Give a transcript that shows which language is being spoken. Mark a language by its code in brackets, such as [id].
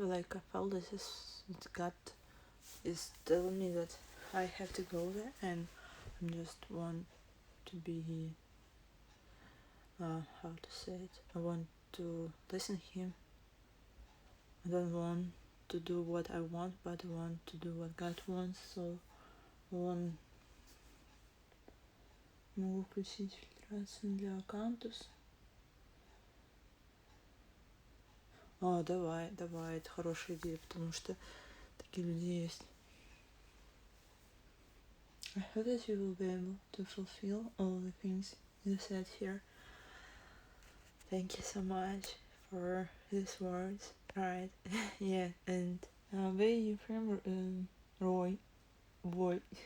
[en] Like I felt God is telling me that I have to go there, and I just want to be. How to say it? I want to listen to Him. I don't want to do what I want, but I want to do what God wants. So I want. [ru] Могу включить фильтрацию для аккаунтов. Давай, это хорошая идея, потому что такие люди есть. [en] I hope that you will be able to fulfill all the things you said here. Thank you so much for these words. Alright, yeah, and where are you from, Roy? Boy.